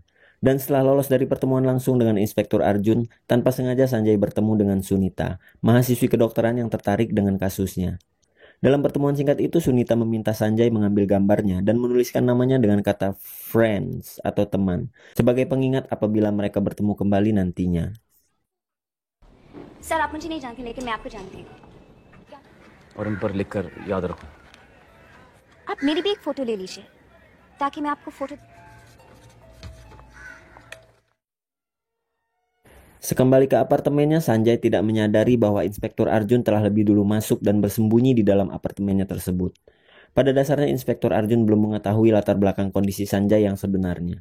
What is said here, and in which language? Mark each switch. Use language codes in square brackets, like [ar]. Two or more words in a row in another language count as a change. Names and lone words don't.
[id] Dan setelah lolos dari pertemuan langsung dengan Inspektur Arjun, tanpa sengaja Sanjay bertemu dengan Sunita, mahasiswi kedokteran yang tertarik dengan kasusnya. Dalam pertemuan singkat itu, Sunita meminta Sanjay mengambil gambarnya dan menuliskan namanya dengan kata friends atau teman, sebagai pengingat apabila mereka bertemu kembali nantinya. [hi] सर आप मुझे नहीं जानती लेकिन मैं आपको जानती हूँ। और इन पर लिखकर याद रखो। आप मेरी भी एक फोटो ले लीजिए ताकि मैं आपको फोटो। [id] Sekembali ke apartemennya, Sanjay tidak menyadari bahwa Inspektur Arjun telah lebih dulu masuk dan bersembunyi di dalam apartemennya tersebut. Pada dasarnya Inspektur Arjun belum mengetahui latar belakang kondisi Sanjay yang sebenarnya.